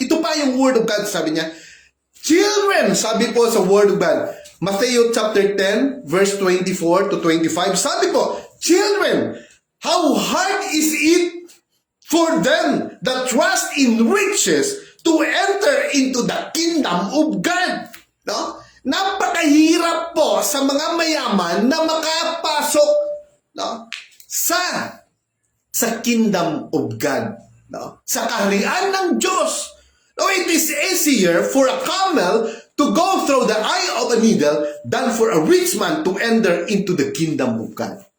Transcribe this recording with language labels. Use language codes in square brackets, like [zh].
[tl] Ito pa yung [en] word of God, sabi niya, children, [tl] sabi po sa [en] word of God, Matthew chapter 10, verse 24 to 25, sabi po, children, how hard is it for them that trust in riches to enter into the kingdom of God. No? [tl] Napakahirap po sa mga mayaman na makapasok, no, sa kingdom of God, no? Sa kaharian ng Diyos. [en] No, it is easier for a camel to go through the eye of a needle than for a rich man to enter into the kingdom of God.